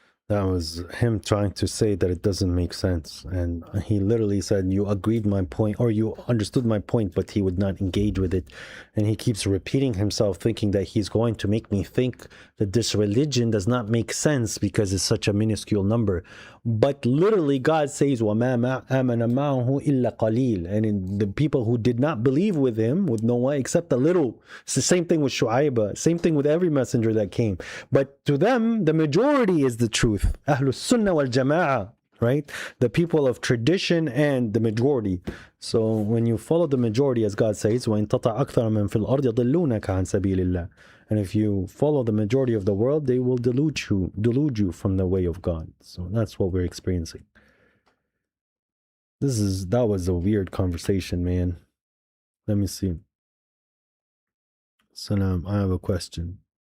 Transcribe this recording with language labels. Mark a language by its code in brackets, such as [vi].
[en] That was him trying to say that it doesn't make sense. And he literally said, you agreed my point, or you understood my point, but he would not engage with it. And he keeps repeating himself, thinking that he's going to make me think that this religion does not make sense because it's such a minuscule number. But literally, God says, [ar] وَمَا آمَنَ مَعَهُ إِلَّا قَلِيلٌ. [en] And in the people who did not believe with him, with Noah, except a little. It's the same thing with Shu'aib, same thing with every messenger that came. But to them, the majority is the truth. Ahlus Sunnah wal Jama'ah, right? The people of tradition and the majority. So when you follow the majority, as God says, [ar] وَإِن تَطَعْ أَكْثَرَ مَنْ فِي الْأَرْضِ يَضِلُّونَكَ عَنْ سَبِيلِ اللَّهِ. [en] And if you follow the majority of the world, they will delude you from the way of God. So that's what we're experiencing. That was a weird conversation, man. Let me see. Salam, I have a question.